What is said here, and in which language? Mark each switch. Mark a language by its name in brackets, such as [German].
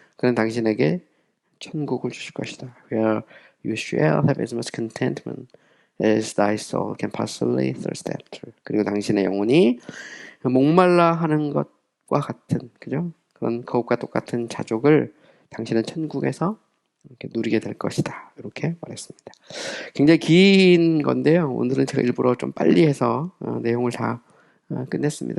[Korean] 그는 당신에게 천국을 주실 것이다. [English] Where you shall have as much contentment as thy soul can possibly thirst after. [Korean] 그리고 당신의 영혼이 목말라 하는 것과 같은, 그죠? 그것과 똑같은 자족을 당신은 천국에서 이렇게 누리게 될 것이다. 이렇게 말했습니다. 굉장히 긴 건데요. 오늘은 제가 일부러 좀 빨리 해서 내용을 다 끝냈습니다.